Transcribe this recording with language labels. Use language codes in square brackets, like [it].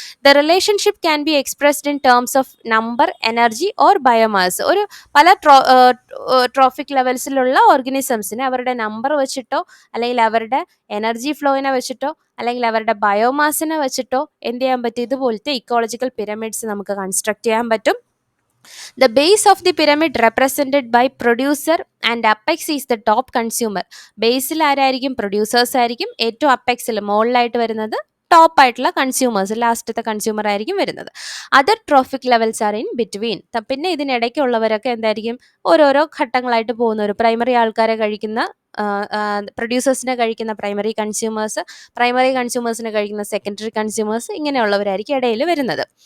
[en] The relationship can be expressed in terms of number, energy or biomass. [ml] ഒരു പല trophic ലെവൽസിലുള്ള ഓർഗാനിസംസിനെ അവരുടെ number വെച്ചിട്ടോ അല്ലെങ്കിൽ അവരുടെ എനർജി ഫ്ലോയിനെ വെച്ചിട്ടോ അല്ലെങ്കിൽ അവരുടെ ബയോമാസിനെ വെച്ചിട്ടോ എന്ത് ചെയ്യാൻ പറ്റും? ഇതുപോലത്തെ ഇക്കോളജിക്കൽ പിരമിഡ്സ് നമുക്ക് കൺസ്ട്രക്ട് ചെയ്യാൻ പറ്റും. [en] The base of the pyramid represented by producer and apex is the top consumer. [ml] ബേസിൽ ആരായിരിക്കും? പ്രൊഡ്യൂസേഴ്സ് ആയിരിക്കും. ഏറ്റവും അപ്പെക്സിൽ മുകളിലായിട്ട് വരുന്നത് ടോപ്പ് ആയിട്ടുള്ള കൺസ്യൂമേഴ്സ്, ലാസ്റ്റത്തെ കൺസ്യൂമർ ആയിരിക്കും വരുന്നത്. [en] Other trophic levels are in between. [ml] പിന്നെ ഇതിനിടയ്ക്കുള്ളവരൊക്കെ എന്തായിരിക്കും? ഓരോരോ ഘട്ടങ്ങളായിട്ട് പോകുന്നവർ. പ്രൈമറി ആൾക്കാരെ കഴിക്കുന്ന പ്രൊഡ്യൂസേഴ്സിനെ കഴിക്കുന്ന പ്രൈമറി കൺസ്യൂമേഴ്സിനെ കഴിക്കുന്ന സെക്കൻഡറി കൺസ്യൂമേഴ്സ്, ഇങ്ങനെയുള്ളവരായിരിക്കും ഇടയിൽ വരുന്നത്.